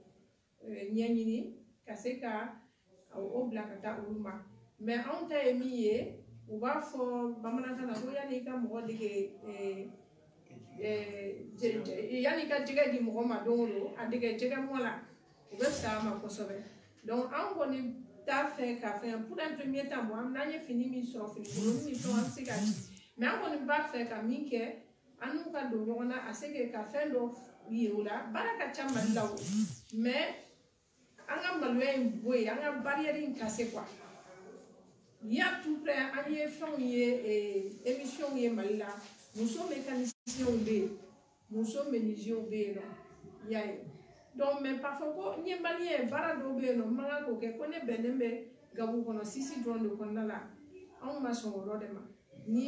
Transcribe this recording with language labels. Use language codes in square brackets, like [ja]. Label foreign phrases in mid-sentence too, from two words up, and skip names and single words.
[bm] ɲɛɲini ka se ka o bila ka taa olu ma mais anw ta ye min ye u b'a fɔ bamanankan na ko yanni i ka mɔgɔ dege yanni ka jɛgɛ di mɔgɔ ma don o don a dege jɛgɛ mɔ la u bɛ sa a ma kosɛbɛ donc an kɔni t'a fɛ ka fɛn [fr] pour un premier temps [bm] bon n'an ye fini min sɔrɔ fini kolon ni fɛnw an bɛ se ka ci mais an kɔni b'a fɛ ka min kɛ an n'u ka don ɲɔgɔn na a se ka fɛn dɔ yira u la baara ka ca Mali la o mais an ka maloya in bɔ yen an ka barrière in kase quoi [fr] il y a tout près [bm] an ye fɛnw ye émission ye Mali la muso mécaniciens bɛ yen muso menuisiers bɛ yen nɔ i y'a ye [fr] donc mais parfois [bm] ko n ye maliyɛn baara dɔw bɛ yen nɔ n man kan k'o kɛ ko ne bɛnnen bɛ gabu kɔnɔ sisi dɔrɔn de kɔnɔna la anw ma sɔn o yɔrɔ de ma n'i